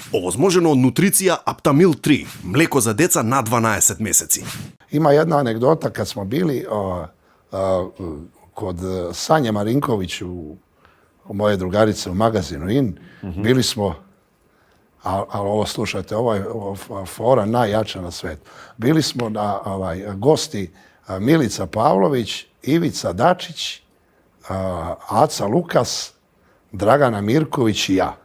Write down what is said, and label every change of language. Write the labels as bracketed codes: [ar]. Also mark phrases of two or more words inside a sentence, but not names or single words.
[mk] Овозможено од нутриција Аптамил 3, млеко за деца на 12 месеци. [sr] Ima jedna anegdota kad smo bili kod Sanje Marinković u moje drugarice u magazinu IN. Bili smo, ali ovo slušajte, ovo je fora najjača na svetu. Bili smo na gosti Milica Pavlović, Ivica Dačić, Aca Lukas, Dragana Mirković i ja.